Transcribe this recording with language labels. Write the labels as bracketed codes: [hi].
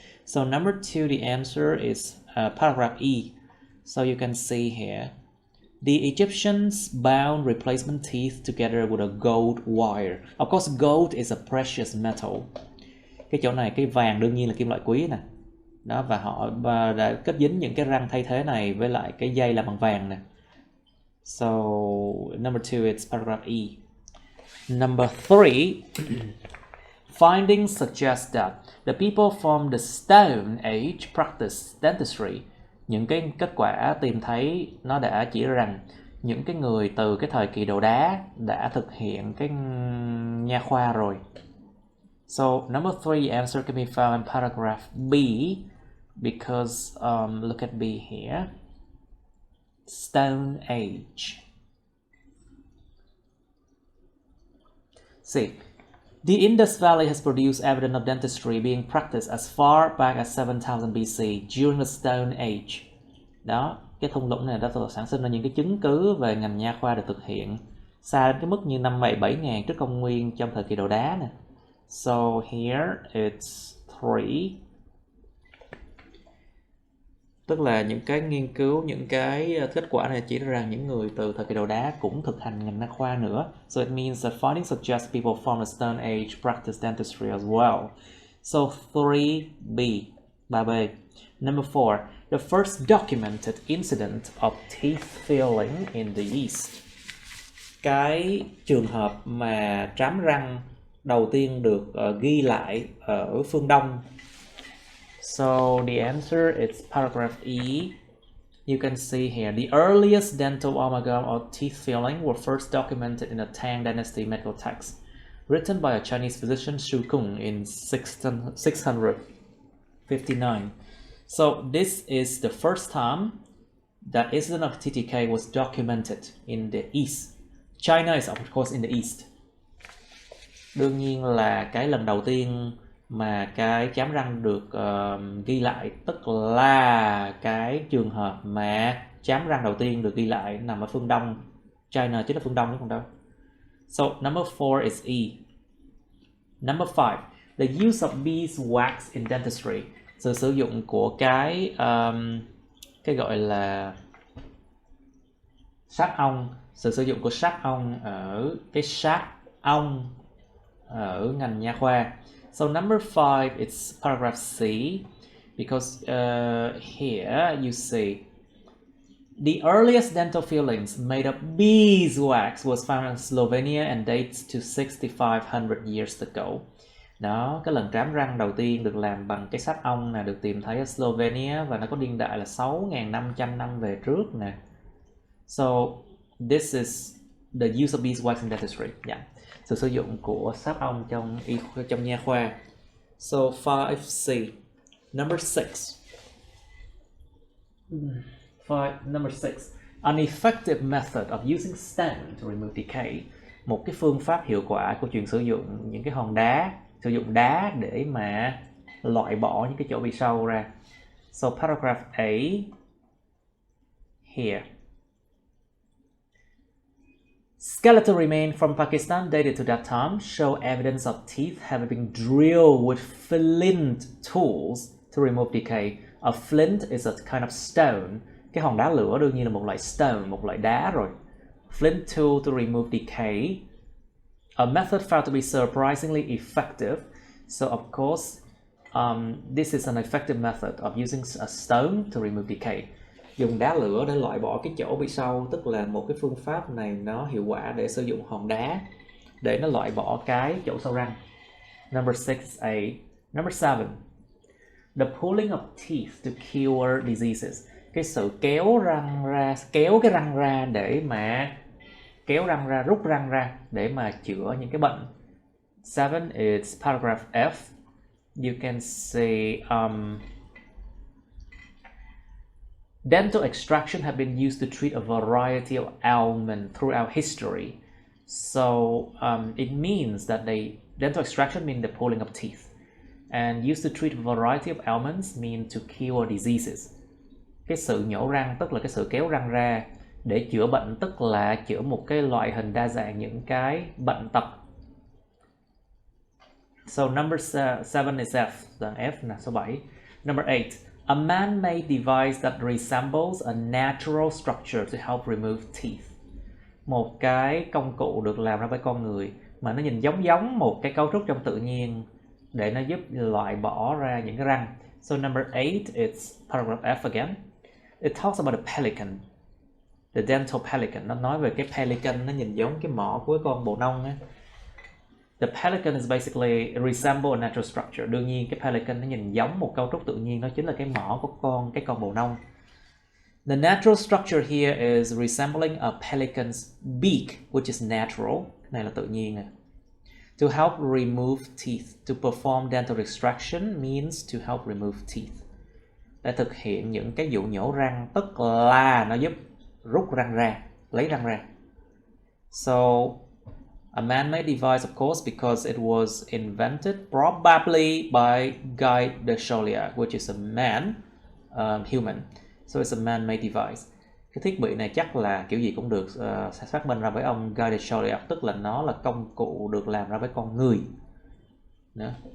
[en] So number 2, the answer is paragraph E. So you can see here, the Egyptians bound replacement teeth together with a gold wire. Of course, gold is a precious metal. [vi] Cái chỗ này, cái vàng đương nhiên là kim loại quý nè. Đó, và họ đã kết dính những cái răng thay thế này với lại cái dây làm bằng vàng nè. [en] So number 2, it's paragraph E. Number 3, findings suggest that the people from the Stone Age practiced dentistry. [vi] Những cái kết quả tìm thấy nó đã chỉ ra rằng những cái người từ cái thời kỳ đồ đá đã thực hiện cái nha khoa rồi. [en] So number 3, answer can be found in paragraph B, because look at B here. Stone Age. See, the Indus Valley has produced evidence of dentistry being practiced as far back as 7000 BC during the Stone Age. [vi] Đó, cái thung lũng này đã sản sinh ra những cái chứng cứ về ngành nha khoa được thực hiện xa đến cái mức như năm 7.000 trước công nguyên trong thời kỳ đồ đá nè. [en] So here it's 3. [vi] Tức là những cái nghiên cứu, những cái kết quả này chỉ ra rằng những người từ thời kỳ đồ đá cũng thực hành ngành nha khoa nữa. [en] So it means that findings suggest people from the Stone Age practice dentistry as well. So 3B, 3B. Number 4, the first documented incident of teeth filling in the East. [vi] Cái trường hợp mà trám răng đầu tiên được ghi lại ở phương Đông. [en] So the answer is paragraph E. You can see here, the earliest dental amalgam or teeth filling were first documented in a Tang Dynasty medical text, written by a Chinese physician Shu Kung in 659. So this is the first time that incident of TTK was documented in the East. China is of course in the East. [vi] Đương nhiên là cái lần đầu tiên mà cái chám răng được ghi lại, tức là cái trường hợp mà chám răng đầu tiên được ghi lại nằm ở phương Đông. China chính là phương Đông đúng không đâu. [en] So number 4 is E. Number 5, the use of beeswax in dentistry. [vi] Sự sử dụng của cái gọi là sáp ong, sự sử dụng của sáp ong ở cái sáp ong ở ngành nha khoa. [en] So number 5 it's paragraph C, because here you see the earliest dental fillings made of beeswax was found in Slovenia and dates to 6,500 years ago. [vi] Đó, cái lần trám răng đầu tiên được làm bằng cái sáp ong là được tìm thấy ở Slovenia và nó có niên đại là 6.500 năm về trước nè. [en] So this is the use of beeswax in dentistry. Yeah. [vi] Sự sử dụng của sáp ong trong nha khoa. [en] So 5C. Number 6. Number 6. An effective method of using stone to remove decay. [vi] Một cái phương pháp hiệu quả của chuyện sử dụng những cái hòn đá, sử dụng đá để mà loại bỏ những cái chỗ bị sâu ra. [en] So paragraph A here. Skeletal remains from Pakistan dated to that time show evidence of teeth having been drilled with flint tools to remove decay. A flint is a kind of stone. [vi] Cái hòn đá lửa đương nhiên là một loại stone, một loại đá rồi. [en] Flint tool to remove decay. A method found to be surprisingly effective. So of course, this is an effective method of using a stone to remove decay. [vi] Dùng đá lửa để loại bỏ cái chỗ bị sâu, tức là một cái phương pháp này nó hiệu quả để sử dụng hòn đá để nó loại bỏ cái chỗ sâu răng. [en] Number 6A. Number 7. The pulling of teeth to cure diseases. [vi] Cái sự kéo cái răng ra để mà rút răng ra để mà chữa những cái bệnh. [en] 7 is paragraph F. You can say dental extraction have been used to treat a variety of ailments throughout history. So it means that dental extraction means the pulling of teeth, and used to treat a variety of ailments mean to cure diseases. [vi] Cái sự nhổ răng tức là cái sự kéo răng ra để chữa bệnh, tức là chữa một cái loại hình đa dạng những cái bệnh tật. [en] So number 7 is F, [vi] dạng F là số 7. [en] Number 8. A man-made device that resembles a natural structure to help remove teeth. [vi] Một cái công cụ được làm ra bởi con người mà nó nhìn giống một cái cấu trúc trong tự nhiên để nó giúp loại bỏ ra những cái răng. [en] So number 8 it's paragraph F again. It talks about a pelican. The dental pelican. [vi] Nó nói về cái pelican, nó nhìn giống cái mỏ của cái con bồ nông á. [en] The pelican is basically resemble a natural structure. [vi] Đương nhiên cái pelican nó nhìn giống một cấu trúc tự nhiên, đó chính là cái mỏ của cái con bồ nông. [en] The natural structure here is resembling a pelican's beak, which is natural. [vi] Cái này là tự nhiên nè. [en] To help remove teeth. To perform dental extraction means to help remove teeth. [vi] Để thực hiện những cái vụ nhổ răng, tức là nó giúp rút răng ra, lấy răng ra. [en] So a man-made device, of course, because it was invented probably by Guy de Chauliac, which is a man, human. So it's a man-made device. [vi] Cái thiết bị này chắc là kiểu gì cũng được phát minh ra bởi ông Guy de Chauliac, tức là nó là công cụ được làm ra với con người. Nữa.